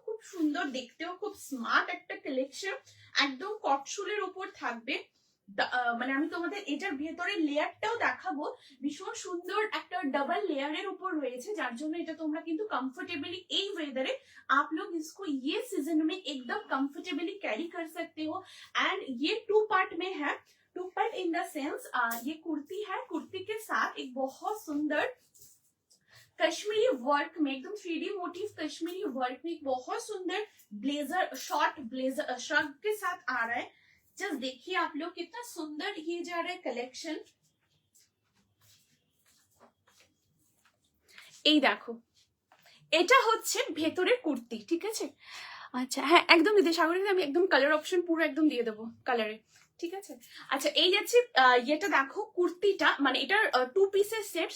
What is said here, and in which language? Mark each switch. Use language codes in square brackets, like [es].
[bn] খুব সুন্দর দেখতেও, খুব স্মার্ট একটা কালেকশন, একদম কটসুলের উপর থাকবে। মানে আমি তোমাদের এটার ভেতরে লেয়ারটাও দেখাবো, ভীষণ সুন্দর একটা डबल लेयरेर ऊपर রয়েছে, যার জন্য এটা তোমরা কিন্তু কমফোর্টেবলি এই ওয়েদারে [hi] आप लोग इसको ये सीजन में एकदम कंफर्टेबली कैरी कर सकते हो। एंड ये 2 पार्ट में है, 2 पार्ट इन द सेंस ये कुर्ती है, कुर्ती के साथ एक बहुत सुंदर कश्मीरी वर्क में एकदम 3D मोटिव कश्मीरी वर्क में एक बहुत सुंदर ब्लेजर, शॉर्ट ब्लेजर शर्ट के साथ आ रहा है। जस्ट देखिए आप लोग कितना सुंदर ये जा रहा है कलेक्शन। [bn] এই দেখো এটা হচ্ছে ভেতরের কুর্তি, ঠিক আছে। আচ্ছা হ্যাঁ একদম দিদি সাগরিকা, আমি একদম কালার অপশন পুরো একদম দিয়ে দেবো কালারে, ঠিক আছে। আচ্ছা এই যাচ্ছে এটা দেখো কুর্তিটা, মানে এটার 2 পিসের সেট।